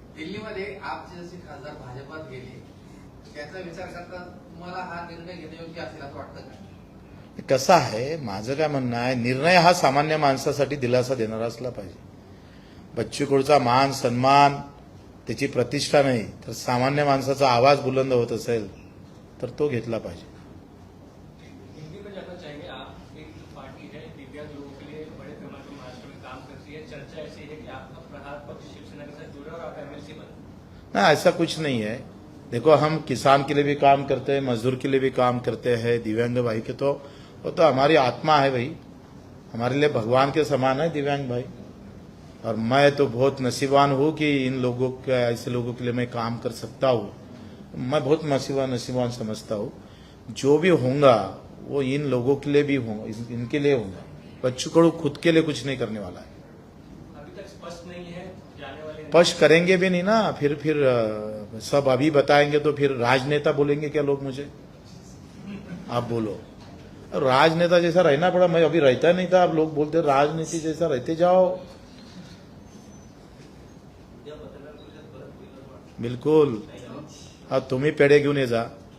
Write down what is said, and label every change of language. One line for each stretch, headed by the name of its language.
Marathi: दिल्लीमध्ये आपचे जसे खासदार भाजपात गेले त्याचा विचार करता तुम्हाला हा निर्णय घेणे योग्य असेल असं वाटतं का? कसं आहे, माझं काय म्हणणं आहे, निर्णय हा सामान्य माणसासाठी दिलासा देणारा असला पाहिजे. बच्चू कडूचा मान सन्मान, त्याची प्रतिष्ठा नाही तर सामान्य माणसाचा आवाज बुलंद होत असेल तर तो घेतला पाहिजे.
Hindi: हिंदी में जानना चाहेंगे, आप एक पार्टी है दिव्यांग लोगों के लिए बड़े पैमाने पर महाराष्ट्र में काम करती है, चर्चा ऐसी है कि आपका प्रहार पक्ष शिवसेना के साथ जुड़ा और आप एमएलसी बने. ना, ऐसा कुछ नहीं है. देखो, हम किसान के लिए भी काम करते हैं, मजदूर के लिए भी काम करते हैं, दिव्यांग भाई के तो वो तो हमारी आत्मा है भाई, हमारे लिए भगवान के समान है दिव्यांग भाई. और मैं तो बहुत नसीबान हूँ कि इन लोगों के, ऐसे लोगों के लिए मैं काम कर सकता हूँ. मैं बहुत नसीबान समझता हूँ. जो भी होगा वो इन लोगों के लिए भी होगा, इनके लिए होगा. बच्चू कडू खुद के लिए कुछ नहीं करने वाला है. अभी तक स्पष्ट नहीं है जाने वाले. स्पष्ट करेंगे भी नहीं ना, फिर सब अभी बताएंगे तो फिर राजनेता बोलेंगे क्या लोग मुझे? आप बोलो. राजनेता जैसा रहना पड़ा, मैं अभी रहता नहीं था, अब लोग बोलते राजनीति जैसा रहते जाओ.
Marathi: उद्या पत्रकार परिषद परत होईल असं वाटतं. बिलकुल. हा, तुम्ही पेढे घेऊन ये जा.